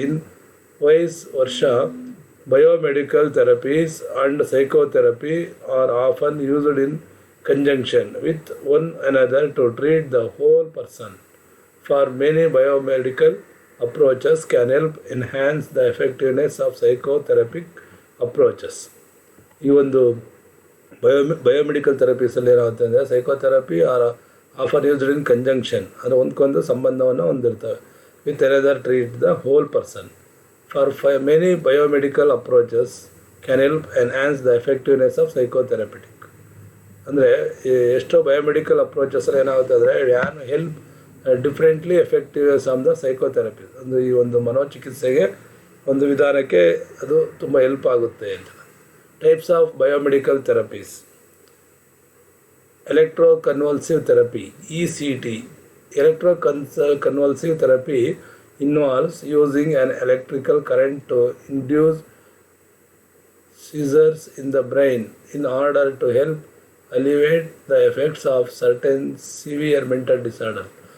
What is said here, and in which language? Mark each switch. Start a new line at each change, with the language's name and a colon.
English: In ವರ್ಷ biomedical therapies and psychotherapy are often used in conjunction with one another to treat the whole person. For many biomedical approaches can help enhance the effectiveness of psychotherapeutic approaches.
Kannada: ಈ ಒಂದು biomedical ಥೆರಪೀಸಲ್ಲಿ ಏನಾಗುತ್ತೆ ಅಂದರೆ
English: psychotherapy R offer used in conjunction,
Kannada: ಅಂದರೆ ಒಂದ್ಕೊಂದು ಸಂಬಂಧವನ್ನು ಹೊಂದಿರ್ತವೆ
English: With another treat the whole person. For many biomedical approaches can help enhance the effectiveness of psychotherapeutic.
Kannada: ಅಂದರೆ ಎಷ್ಟೋ biomedical approaches ಏನಾಗುತ್ತೆ ಅಂದರೆ
English: Can help differently effectiveness of the psychotherapy.
Kannada: ಅಂದರೆ ಈ ಒಂದು ಮನೋಚಿಕಿತ್ಸೆಗೆ ಒಂದು ವಿಧಾನಕ್ಕೆ ಅದು ತುಂಬ ಹೆಲ್ಪ್ ಆಗುತ್ತೆ ಅಂತ.
English: Types of biomedical therapies: electroconvulsive therapy (ECT). Electroconvulsive therapy involves using an electrical current to induce seizures in the brain in order to help alleviate the effects of certain severe mental disorders.